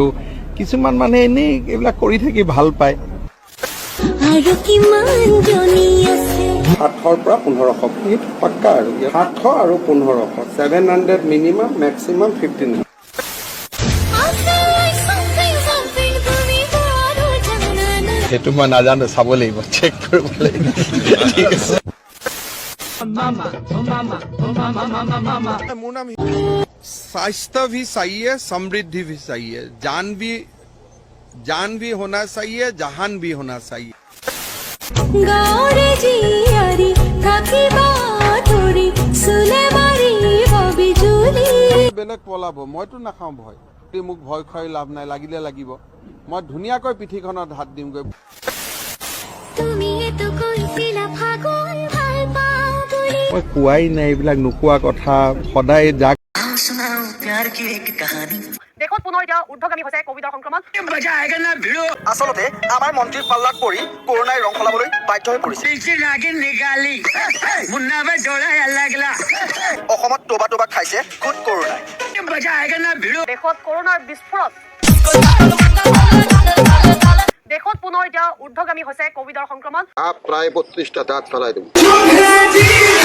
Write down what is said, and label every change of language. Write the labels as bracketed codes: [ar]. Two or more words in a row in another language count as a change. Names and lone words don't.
[as] কিছুমান মানুহে এনেই এইবিলাক কৰি থাকি ভাল পায়। 700 পৰা 1500 ফিট পাক্কা আৰু 700 আৰু 1500 700 মিনিমাম মেক্সিমাম 1500। সেইটো মই নাজানো, চাব লাগিব, চেক কৰিব লাগিব। ঠিক আছে। মোৰ নাম [hi] स्वास्थ्य भी चाहिए, समृद्धि भी चाहिए, जान भी होना चाहिए, जहान भी होना चाहिए। [as] বেলেগ পলাব, মইতো নাখাওঁ ভয়। মোক ভয় খুৱাই লাভ নাই, লাগিলে লাগিব। মই ধুনীয়াকৈ পিঠিখনত হাত দিমগৈ। মই কোৱাই নাই এইবিলাক, নোকোৱা কথা সদায় যাক দেশত পুনৰ এতিয়া ঊৰ্ধ্বগামী হৈছে কোভিডৰ সংক্ৰমণ। [hi] मजा आएगा ना भिड़ो [as] আচলতে আমাৰ মন্ত্ৰীৰ পাল্লাত পৰি কৰোনাই ৰং সলাবলৈ বাধ্য হৈ পৰিছে। [mr] बेलीची नागिन निकाली मुन्ना पे जोड़ा लागला [as] অসমত তোবা তোবা খাইছে খুদ কৰোনাই। [hi] मजा आएगा ना भिड़ो [as] দেশত কৰোনাৰ বিস্ফোৰণ। দেশত পুনৰ এতিয়া ঊৰ্ধ্বগামী হৈছে কোভিডৰ সংক্ৰমণ। প্ৰায় 32টা দাঁত পেলাই দিম।